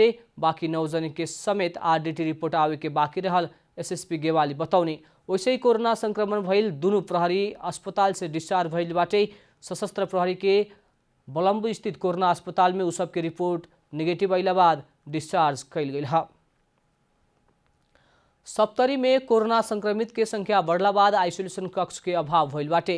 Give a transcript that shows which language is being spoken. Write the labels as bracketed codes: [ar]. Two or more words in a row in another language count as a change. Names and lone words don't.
[bho] बाकी 9 जने के समेत आरडीटी रिपोर्ट आवे के बाकी रहल एसएसपी गेवाली बताउने। वैसे ही कोरोना संक्रमण भइल दुनू प्रहरी अस्पताल से डिस्चार्ज भइल बाटे। सशस्त्र प्रहरी के बलम्बु स्थित कोरोना अस्पताल में उ सब के रिपोर्ट नेगेटिव आइला बाद डिस्चार्ज कैल गई है। सप्तरी में कोरोना संक्रमित के संख्या बढ़ला बाद आइसोलेशन कक्ष के अभाव भइल बाटे।